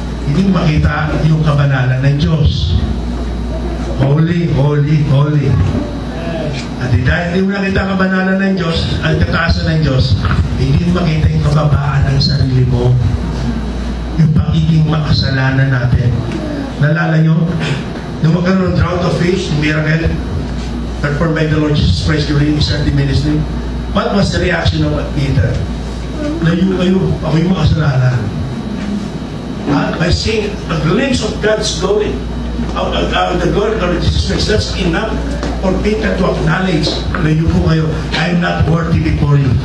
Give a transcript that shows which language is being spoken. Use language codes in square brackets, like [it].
[tl] Hindi mo makita yung kabanalan ng Diyos. [en] Holy, holy, holy. [tl] At dahil hindi mo nakita ang kabanalan ng Diyos, ang kataasan ng Diyos, hindi mo makita yung kababaan ng sarili mo. Yung pagiging makasalanan natin. Nalala nyo? Nung magkaroon ng [en] drought of faith, miracle, performed by the Lord Jesus Christ during His earthly ministry, what was the reaction of Peter? [tl] Layo kayo, ako'y makasalanan. [en] By seeing a glimpse of God's glory, the glory of the Lord Jesus Christ, that's enough for Peter to acknowledge, [tl] layo po kayo, [en] I am not worthy before you.